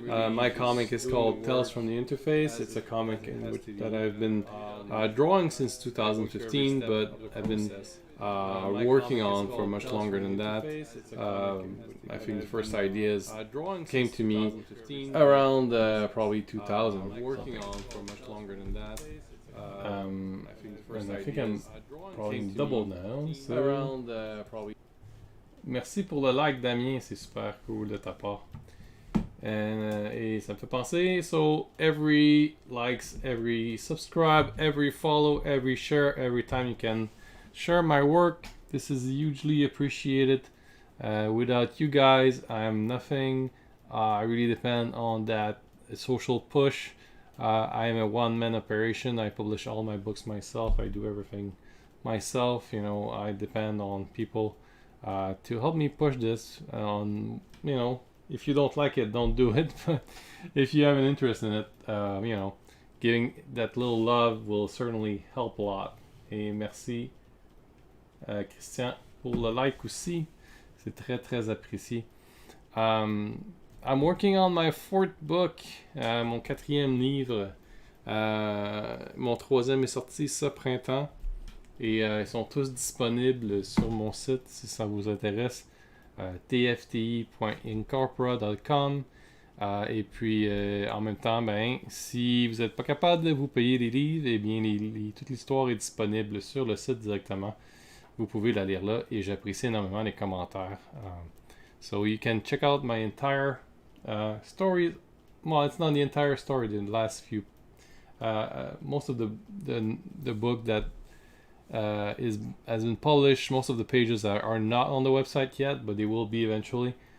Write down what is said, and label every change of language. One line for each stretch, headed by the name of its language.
English: My comic is called Tales from the Interface. It's a comic that I've been drawing since 2015, but I've been working on for much longer than that. I think the first ideas came to me around probably 2000. Working on for much longer than that. And I think I'm probably double now. So. Around probably.
French: Merci pour le like, Damien. C'est super cool de ta part. Et ça me fait penser.
English: So every likes, every subscribe, every follow, every share, every time you can share my work, this is hugely appreciated. Without you guys, I am nothing. I really depend on that social push. I am a one-man operation. I publish all my books myself. I do everything myself. I depend on people to help me push this. If you don't like it, don't do it. But if you have an interest in it, giving that little love will certainly help a lot.
French: Et merci, Christian, pour le like aussi. C'est très, très apprécié.
English: I'm working on my fourth book,
French: mon 4e livre. Mon 3e est sorti ce printemps. Et ils sont tous disponibles sur mon site si ça vous intéresse. tfti.inkorporate.com. Et puis, en même temps, si vous n'êtes pas capable de vous payer les livres, eh bien, toute l'histoire est disponible sur le site directement. Vous pouvez la lire là et j'apprécie énormément les commentaires.
English: So you can check out my entire story. Well, it's not the entire story. The last few, most of the book that has been published. Most of the pages are not on the website yet, but they will be eventually.